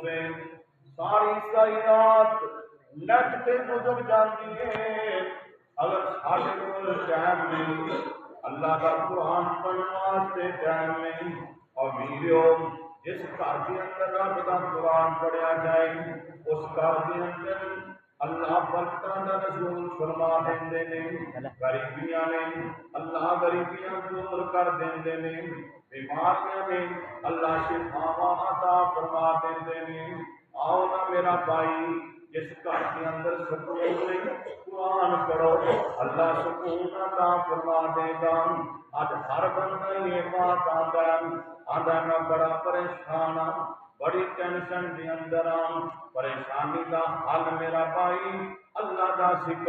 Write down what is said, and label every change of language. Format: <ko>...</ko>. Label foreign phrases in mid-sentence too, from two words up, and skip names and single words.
<ur>ہے، ساری کائنات نیٹ پہ گزر جاتی ہے، اگر سارے کو ٹائم نہیں اللہ کا قرآن پڑھنے واسطے ٹائم نہیں، اور ویڈیو جس گھر کے اندر</ur> <pa>رب کا قرآن پڑھیا جائے اس گھر کے اندر اللہ برکتاں دا نزول فرما دیندے نے، غریبیاں نے اللہ غریبیاں دور کر دیندے نے، بیماریاں نے اللہ شفاواں عطا فرما دیندے نے۔</pa> <ur>آؤ نا میرا بھائی جس گھر کے اندر سکون نہیں قرآن پڑھو، اللہ سکون عطا فرما دے گا۔</ur> <pa>آج ہر بندہ یہ بات آندا میں بڑا پریشان ہاں، بڑی ٹینشن دے اندر ہاں، پریشانی دا حل میرا بھائی اللہ دا ذکر</pa>